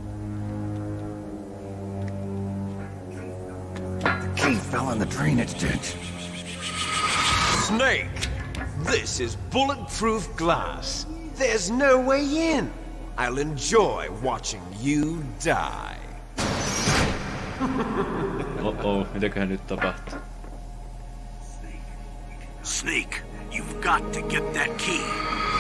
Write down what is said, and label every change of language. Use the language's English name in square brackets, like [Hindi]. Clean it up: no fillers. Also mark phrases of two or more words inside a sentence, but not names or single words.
[English] The key fell in the drainage ditch. Snake! This is bulletproof glass. There's no way in. I'll enjoy watching you die. [Finnish] Mitäköhän nyt tapahtuu? [English] Snake, you've got to get that key.